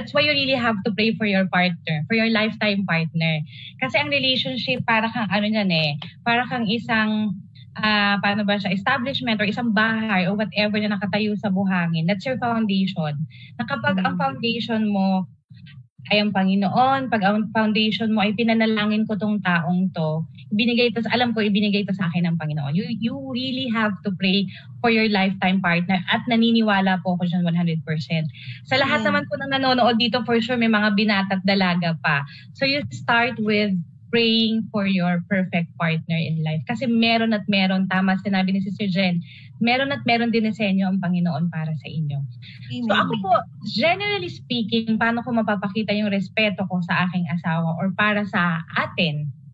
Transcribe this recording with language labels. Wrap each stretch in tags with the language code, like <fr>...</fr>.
<en>That's why you really have to pray for your partner, for your lifetime partner.</en> <tl>Kasi ang relationship, para kang para kang isang, establishment or isang bahay or whatever na nakatayo sa buhangin.</tl> <en>That's your foundation.</en> <tl>Na kapag ang foundation mo ay ang Panginoon, pag ang foundation mo ay pinanalangin ko tong taong to, ibinigay to sa akin ng Panginoon.</tl> <en>You really have to pray for your lifetime partner</en> <tl>at naniniwala po ako dyan</tl> <en>100%.</en> <tl>Sa lahat naman po ng nanonood dito, for sure may mga binata at dalaga pa.</tl> <en>So you start with praying for your perfect partner in life.</en> <tl>Kasi meron at meron, tama sinabi ni Sister Jen, meron at meron din disenyo ang Panginoon para sa inyo. So ako po,</tl> <en>generally speaking,</en> <tl>paano ko mapapakita yung respeto ko sa aking asawa or para sa atin?</tl>